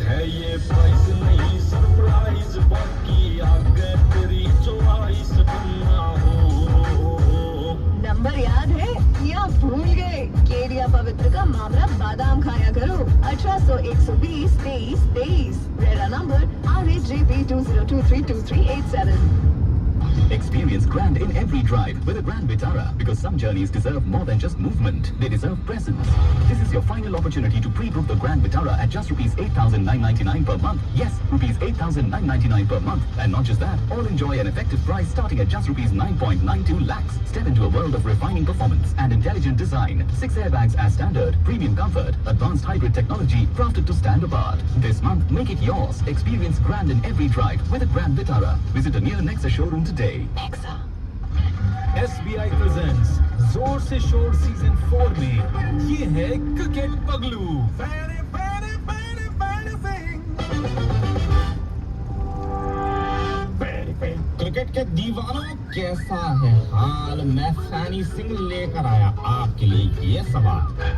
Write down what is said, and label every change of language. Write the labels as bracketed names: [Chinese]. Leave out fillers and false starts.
[Hindi] है ये प्राइस नहीं सरप्राइज, बाकी आगे तेरी चॉइस बनना हो। नंबर याद है या भूल गए? केडिया पवित्र का मामला बादाम खाया करो। 1800 120 23 23। RERA number RHJP 20232387। [English] Experience grand in every drive with a Grand Vitara, because some journeys deserve more than just movement. They deserve presence. This is your final opportunity to pre-book the Grand Vitara at just rupees 8,999 per month. Yes, rupees 8,999 per month. And not just that, all enjoy an effective price starting at just rupees 9.92 lakhs. Step into a world of refining performance and intelligent design. 6 airbags as standard, premium comfort, advanced hybrid technology crafted to stand apart. This month, make it yours. Experience grand in every drive with a Grand Vitara. Visit a near Nexa showroom today. SBI presents [Hindi] जोर से शोर season 4 में ये है cricket पगलू। Cricket के दीवानों, कैसा है हाल? मैं फैनी सिंह लेकर आया आपके लिए ये सवाल।